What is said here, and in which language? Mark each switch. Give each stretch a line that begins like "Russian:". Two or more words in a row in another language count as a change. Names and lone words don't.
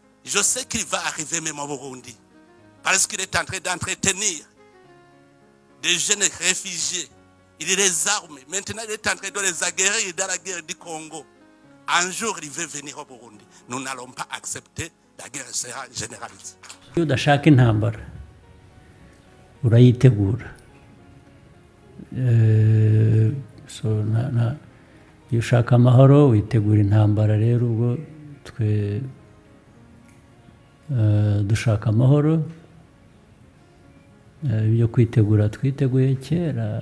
French: Je sais qu'il va arriver même au Burundi. Parce qu'il est en train d'entretenir des jeunes réfugiés. Il les arme. Maintenant, il est en train de les aguerrir dans la guerre du Congo. Un jour, il veut venir au Burundi. Nous n'allons pas accepter. La guerre sera généralisée.
Rundi: Iyo udashaka intambara urayitegura. Iyo ushaka amahoro witegura intambara. Rero ubwo twe dushaka amahoro, ibyo kwitegura twiteguye kera.